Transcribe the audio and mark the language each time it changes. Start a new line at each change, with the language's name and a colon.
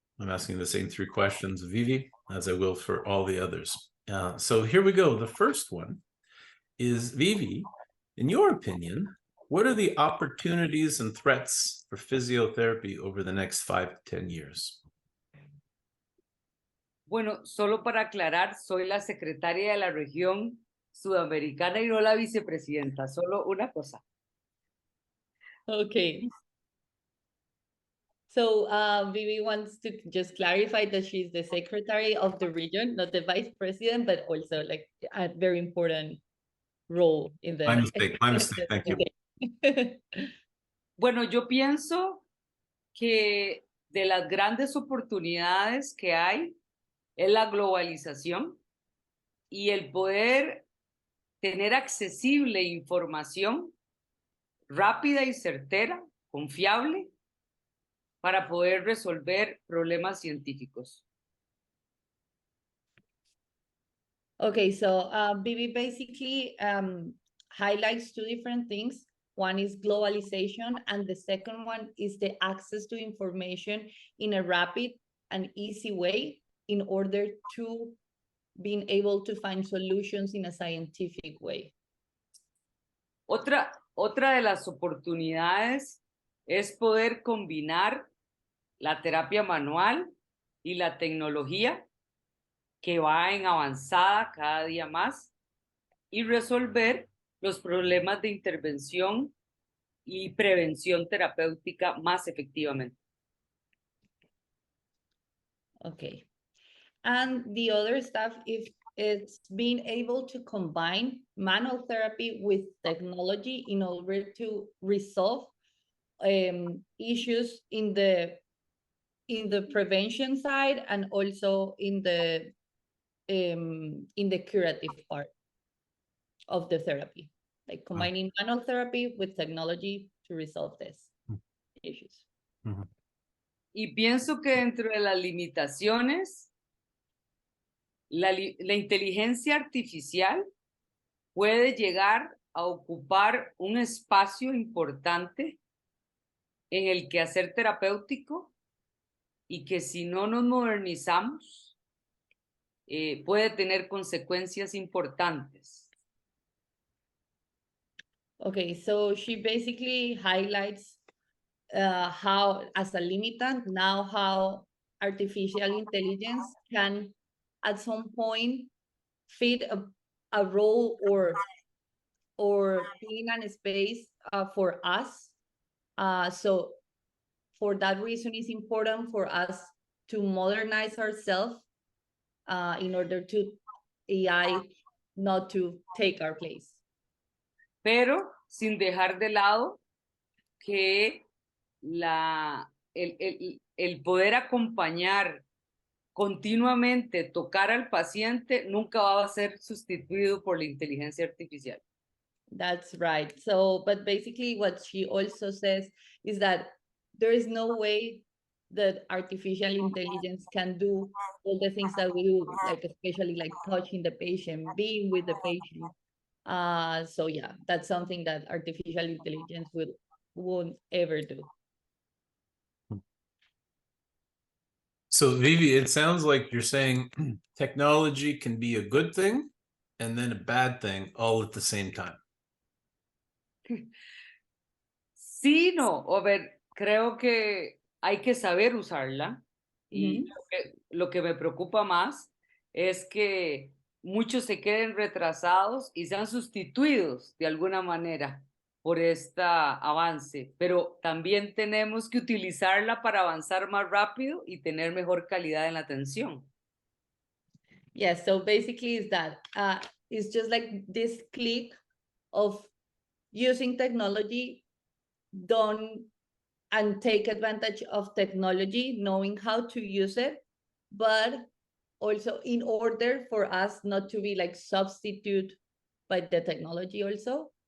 English: I'm asking the same three questions of Vivi, as I will for all the others. So here we go. The first one is, Vivi, in your opinion, what are the opportunities and threats for physiotherapy over the next 5 to 10 years?
Spanish: Bueno, solo para aclarar, soy la secretaria de la región sudamericana y no la vicepresidenta, solo una cosa.
English: Okay. So Vivi wants to just clarify that she's the secretary of the region, not the vice president, but also like a very important role in the... My mistake, thank you.
Spanish: Bueno, yo pienso que de las grandes oportunidades que hay es la globalización y el poder tener accesible información rápida y certera, confiable, para poder resolver problemas científicos.
English: Okay, so Vivi basically highlights two different things. One is globalization, and the second one is the access to information in a rapid and easy way in order to being able to find solutions in a scientific way.
Spanish: Otra de las oportunidades es poder combinar la terapia manual y la tecnología, que va en avanzada cada día más, y resolver los problemas de intervención y prevención terapéutica más efectivamente.
English: Okay. And the other stuff, if it's being able to combine manual therapy with technology in order to resolve issues in the prevention side and also in the in the curative part of the therapy, like combining manual therapy with technology to resolve this issues.
Spanish: Y pienso que dentro de las limitaciones, la inteligencia artificial puede llegar a ocupar un espacio importante en el quehacer terapéutico y que si no nos modernizamos, puede tener consecuencias importantes.
English: Okay, so she basically highlights how, as a limitant, now how artificial intelligence can at some point fit a role or being in a space for us. So for that reason, it's important for us to modernize ourselves in order to AI not to take our place.
Spanish: Pero sin dejar de lado que el poder acompañar continuamente, tocar al paciente, nunca va a ser sustituido por la inteligencia artificial.
English: That's right. So, but basically what she also says is that there is no way that artificial intelligence can do all the things that we do, like especially like touching the patient, being with the patient. So yeah, that's something that artificial intelligence won't ever do. So Vivi, it sounds like you're saying technology can be a good thing and then a bad thing all at the same time.
Spanish: Sí, no, a ver, creo que hay que saber usarla y lo que me preocupa más es que muchos se queden retrasados y sean sustituidos de alguna manera por este avance, pero también tenemos que utilizarla para avanzar más rápido y tener mejor calidad en la atención.
English: Yeah, so basically is that it's just like this click of using technology done and take advantage of technology, knowing how to use it, but also in order for us not to be like substitute by the technology also.